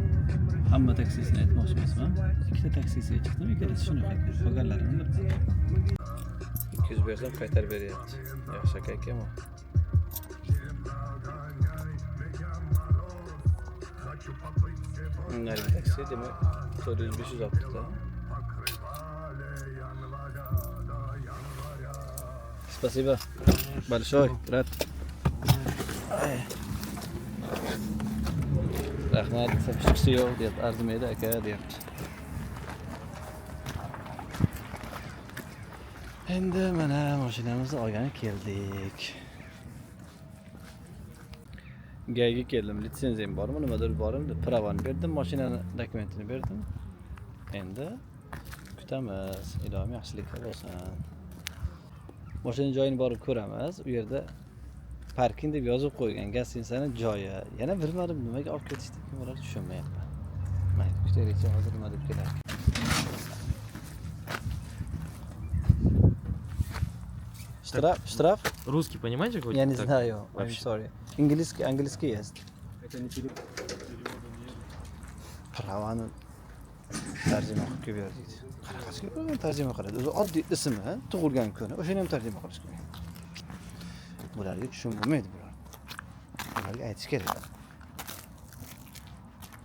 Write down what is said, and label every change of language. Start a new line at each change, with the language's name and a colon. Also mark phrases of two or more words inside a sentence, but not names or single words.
Uzbek: Hamma taksisini aytmoqchi emasman. Ikkita taksisiga chiqdim, ikkalasi shunaqa ekan. Qolganlarini bilmayman. 200 bersam qaytarib beryapti. Yaxshi aka ekan-ku. Narigi taksi demak 400-500 olibdi-da.
Russian: Спасибо. Большой. Рад.
Uzbek: Rahmat. Sapchisi yo'q deb arzimaydi aka deyapti. Endi mana mashinamizni olgani keldik. Gayga keldim. Litsenziyam bormi, nimadir bormi? Pravani berdim, mashinani dokumentini berdim. Endi kutamiz. Ilohim yaxshiliklar bo'lsin. Mashina joyini borib ko'ramiz. U yerda parking deb yozib qo'ygan gastinsani joyi. Yana bilmadim nimaga olib ketishdi, kim ular tushunmayapman. Mayli, kutaylikchi hozir nima deb kelar.
Russian: Штраф? Русский понимаете хоть? Я не так? знаю. I'm вообще. sorry. Английский есть. Это не перевод.
Uzbek: Pravani tarjima qilib berdik. Qaraqasiga bo'lgan tarjima qiladi. O'zi oddiy ismi, tug'ilgan kuni, o'shani ham tarjima qilish kerak. Bularga tushunmaydi bular. Bularga aytish kerak.